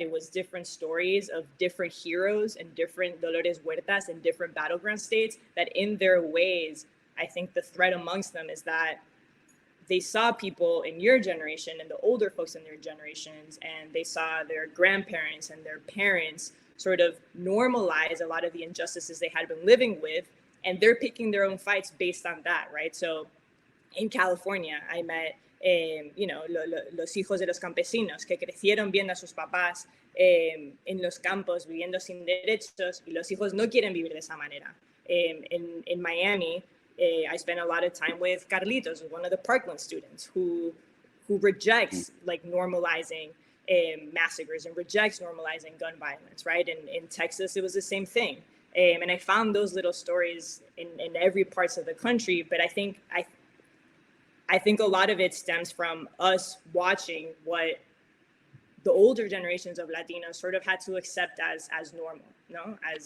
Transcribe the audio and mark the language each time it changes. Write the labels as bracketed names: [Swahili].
[English] It was different stories of different heroes and different Dolores Huertas in different battleground states that, in their ways, I think the thread amongst them is that they saw people in your generation and the older folks in their generations, and they saw their grandparents and their parents sort of normalize a lot of the injustices they had been living with, and they're picking their own fights based on that, right? So in California, I met, [Spanish] los hijos de los campesinos que crecieron viendo a sus papás en los campos viviendo sin derechos, y los hijos no quieren vivir de esa manera. [English] In Miami, I spent a lot of time with Carlitos, one of the Parkland students who rejects like normalizing massacres and rejects normalizing gun violence, right? And in Texas, it was the same thing. And I found those little stories in every parts of the country, but I think a lot of it stems from us watching what the older generations of Latinos sort of had to accept as normal, no?